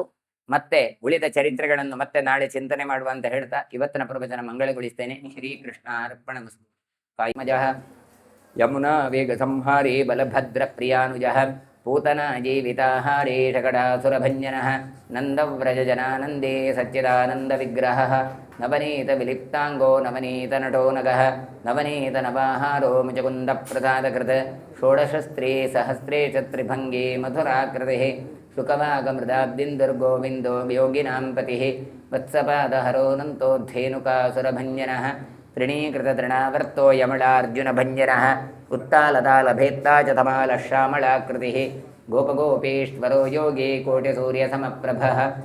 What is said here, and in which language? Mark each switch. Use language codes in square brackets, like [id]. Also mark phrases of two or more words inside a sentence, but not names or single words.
[kn] ಮತ್ತೆ ಉಳಿದ ಚರಿತ್ರೆಗಳನ್ನು ಮತ್ತೆ ನಾಳೆ ಚಿಂತನೆ ಮಾಡುವ ಅಂತ ಹೇಳ್ತಾ ಇವತ್ತಿನ ಪ್ರವಚನ ಮಂಗಳಗೊಳಿಸ್ತೇನೆ. [sa] ಶ್ರೀಕೃಷ್ಣ ಅರ್ಪಣಮಸ್ತು. ಕಾಯಿಮಜಃ ಯಮುನಾ ವೇಗ ಸಂಹಾರೇ ಬಲಭದ್ರ ಪ್ರಿಯಾನುಜಃ ಪೂತನ ಜೀವಿತಾಹಾರೇ ಶಕಟಾಸುರಭಂಜನಃ ನಂದವ್ರಜ ಜನಾನಂದೇ ಸಚ್ಚಿದಾನಂದ ವಿಗ್ರಹಃ ನವನೀತ ವಿಲಿಪ್ತಾಂಗೋ ನವನೀತ ನಟೋ ನಗಃ ನವನೀತ ನವಾಹಾರೋ ಮುಚಕುಂದ ಪ್ರಸಾದಕೃತ ಷೋಡಶಸ್ತ್ರೇ ಸಹಸ್ರೇ ಛತ್ರಿಭಂಗೇ ಮಧುರಾಕೃತಿಃ ಶುಕವಾಗಮೃದಾಬ್ದಿಂದುರ್ಗೋವಿಂದೋ ಯೋಗಿನಾಂ ಪತಿಃ ವತ್ಸಪಾದಹರೋ ಧೇನುಕಾಸುರಭಂಜನಃ ತ್ರಿಣೀಕೃತತೃಣಾವರ್ತೋ ಯಮಳಾರ್ಜುನಭಂಜನಃ ಉತ್ತಾಲತಾಲಭೇತ್ತಾ ಚ ತಮಾಲಶ್ಯಾಮಳಾಕೃತಿಃ ಗೋಪಗೋಪೀಶ್ವರೋ ಯೋಗಿ ಕೋಟಿಸೂರ್ಯಸಮಪ್ರಭಃ